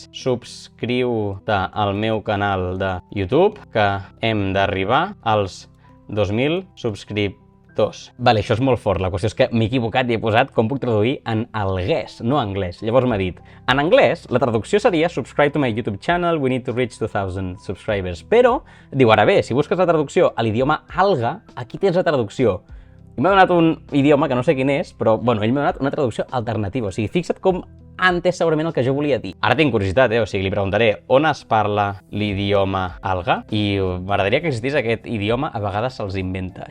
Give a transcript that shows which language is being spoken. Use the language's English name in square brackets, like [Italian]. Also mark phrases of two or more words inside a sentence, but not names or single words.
[Catalan] Subscriu-te al meu canal de YouTube, que hem d'arribar als 2.000 subscriptors. Vale, això és molt fort. La qüestió és que m'he equivocat i he posat com puc traduir en alguès, no anglès. Llavors m'ha dit, en anglès, la traducció seria [English] subscribe to my YouTube channel, we need to reach 2,000 subscribers. [Catalan] Però, diu, ara bé, si busques la traducció a l'idioma alga, aquí tens la traducció. I m'ha donat un idioma que no sé quin és, però, bueno, ell m'ha donat una traducció alternativa. O sigui, fixa't com ha entès segurament el que jo volia dir. Ara tinc curiositat, o sigui, li preguntaré on es parla l'idioma alga i m'agradaria que existís aquest idioma, a vegades se'ls inventa.